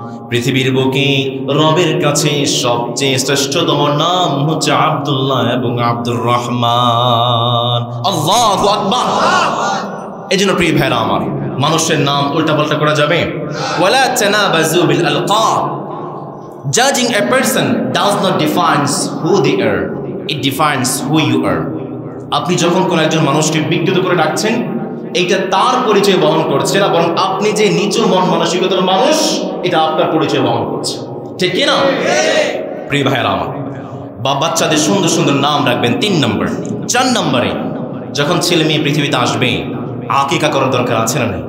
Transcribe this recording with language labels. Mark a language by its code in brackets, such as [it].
[bn] পৃথিবীর বুকে রবের কাছে সবচেয়ে শ্রেষ্ঠতম নাম হচ্ছে আব্দুল্লাহ এবং আব্দুর রহমান। [ar] আল্লাহু আকবার। [bn] এজন্য প্রিয় ভাইরা আমার, মানুষের নাম উল্টাপাল্টা করা যাবে? [ar] ওয়ালা তানাবাযু বিল আলকাব। [en] Judging a person does not define who they are, it defines who you are. [bn] আপনি যখন কোন একজন মানুষকে বিকৃত করে ডাকছেন, এইটা তার পরিচয় বহন করছে না, বরং আপনি যে নিচু মন মানসিকতার মানুষ, এটা আপনার পরিচয় বহন করছে। ঠিক কি না? প্রিয় ভাইরা আমার, বাচ্চাদের সুন্দর সুন্দর নাম রাখবেন 3 নম্বর। 4 নম্বরে যখন ছেলে মেয়ে পৃথিবীতে আসবে, আকিকা করার দরকার আছে না?